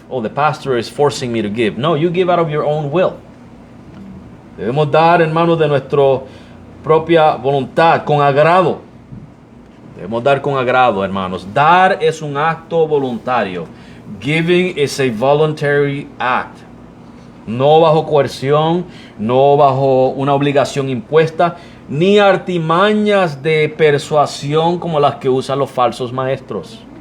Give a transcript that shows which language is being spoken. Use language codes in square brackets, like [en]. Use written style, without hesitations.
[en] Oh, the pastor is forcing me to give. No, you give out of your own will. [es] Debemos dar, hermanos, de nuestra propia voluntad, con agrado. Debemos dar con agrado, hermanos. Dar es un acto voluntario. [en] Giving is a voluntary act. [es] No bajo coerción, no bajo una obligación impuesta, ni artimañas de persuasión como las que usan los falsos maestros.